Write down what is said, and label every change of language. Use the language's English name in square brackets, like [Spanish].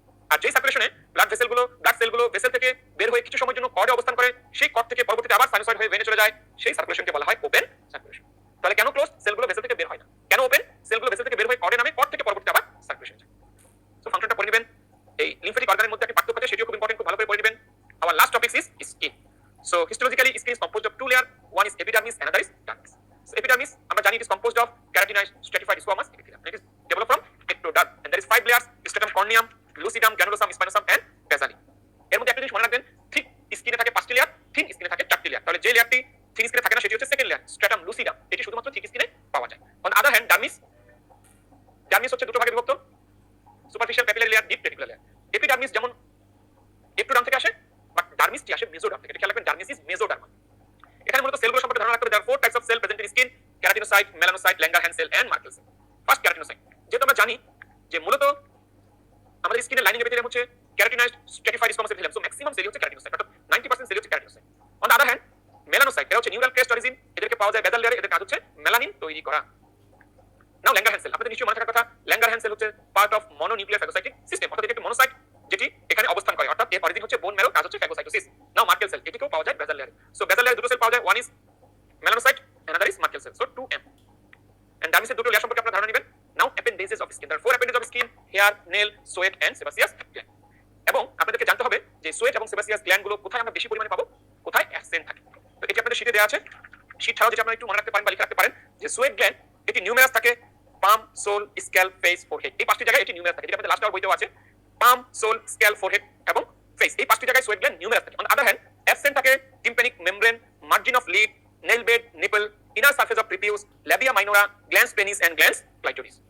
[Bangla] আর যে সার্কুলেশনে ব্লাড সেলগুলো ভেসেল থেকে বের হয়ে কিছু সময়ের জন্য কর্ডে অবস্থান করে, সেই কর্ড থেকে পরবর্তীতে আবার সাইনোসয়েড হয়ে ভেনে চলে যায়, সেই সার্কুলেশনকে বলা হয় ওপেন সার্কুলেশন। তাহলে কেন ক্লোজ? সেলগুলো ভেসেল থেকে বের হয় না। কেন ওপেন? সেলগুলো ভেসেল থেকে বের হয়ে কর্ডে নামে, কর্ড থেকে পরবর্তীতে আবার সার্কুলেশন যায়। সো ফাংশনটা পড়ে নেবেন। এই লিম্ফেটিক অর্গানের মধ্যে একটা পার্থক্য আছে, সেটিও খুব ইম্পর্টেন্ট, খুব ভালো করে পড়ে নেবেন। [English] Our last topic is skin. So histologically skin is composed of two layer, one is epidermis, another is dermis. So epidermis [Bangla] আমরা জানি [English] it is composed of keratinized stratified squamous epithelium. It is developed from ectoderm and there is 5 layers: stratum corneum, lucidum, granulosum, spinosum and basali. [Bangla] এর মধ্যে একটা জিনিস মনে রাখবেন, ঠিক স্কিনে থাকে 5টি লেয়ার, থিন স্কিনে থাকে 4টি লেয়ার। তাহলে যে লেয়ারটি থিন স্কিনে থাকে না সেটি হচ্ছে সেকেন্ড লেয়ার, স্ট্রাটাম লুসিডাম, এটি শুধুমাত্র থিক স্কিনে পাওয়া যায়। অন আদার হ্যান্ড ডার্মিস হচ্ছে দুটো ভাগে বিভক্ত, superficial capillary layer, deep reticular layer. Epidermis যেমন ectoderm থেকে আসে, বাট ডার্মিসটি আসে মেসোডার্ম থেকে। এটা খেয়াল রাখবেন, [English] Dermis is mesodermal. [Bangla] এখানে মূলত সেলগুলো সম্পর্কে ধারণা রাখতে হবে। [English] there are 4 types of cell present in skin: keratinocyte, melanocyte, Langerhans cell and Merkel cell. [Bangla] First keratinocyte, যেটা আমরা জানি যে মূলত আমাদের স্কিনের লাইনিং এপিথেলিয়াম হচ্ছে keratinocyte stratified squamous epithelium. So maximum sell হচ্ছে keratinocyte, অর্থাৎ 90% সেল হচ্ছে keratinocyte. [English] On the other hand, [Bangla] melanocyte এরা হচ্ছে নিউরাল ক্রেস্ট অরিজিন, এদেরকে পাওয়া যায় বেসাল লেয়ারে, এদের কাজ হচ্ছে মেলানিন তৈরি করা। নাও Langerhans cell, আপনাদের নিশ্চয়ই মনে থাকার কথা, Langerhans cell হচ্ছে part of mononuclear phagocytic system, অর্থাৎ এটি একটি মনোসাইট যেটি এখানে অবস্থান করে, অর্থাৎ এর অরিজিন হচ্ছে বোন ম্যারো, কাজ হচ্ছে ফ্যাগোসাইটোসিস। নাও Merkel cell, এটিকেও পাওয়া যায় বেসাল লেয়ারে। সো বেসাল লেয়ারে দুটো সেল পাওয়া যায়, [English] One is melanocyte, another is Merkel cell. So 2M. [Bangla] And ডার্মিসের দুটো লেয়ার সম্পর্কে আপনারা ধারণা নেবেন। [English] Now appendages of skin. There are 4 appendages of skin: hair, nail, sweat and sebaceous gland. [Bangla] এবং আপনাদেরকে জানতে হবে যে সোয়েট এবং সেবাসিয়াস গ্ল্যান্ড গুলো কোথায় আমরা বেশি পরিমাণে পাবো, কোথায় অ্যাবসেন্ট থাকে। তো এটি আপনাদের শীটে দেওয়া আছে। শীট ছাড়াও যেটা আপনারা একটু মনে রাখতে পারেন বা লিখে রাখতে পারেন যে সোয়েট গ্ল্যান্ড এটি নিউমেরাস থাকে পাম, সোল, স্ক্যাল্প, ফেস, ফোরহেড। এই 5টি জায়গায় এটি নিউমেরাস থাকে, যেটা আপনাদের লাস্ট আওয়ার বইতেও আছে। পাম, সোল, স্ক্যাল্প, ফোরহেড এবং ফেস, এই 5টি জায়গায় সোয়েট গ্ল্যান্ড নিউমেরাস থাকে। On the other hand absent থাকে tympanic membrane, margin of lead, nail bed, nipple, inner surface of prepuce, labia minora, glans penis and glans clitoris.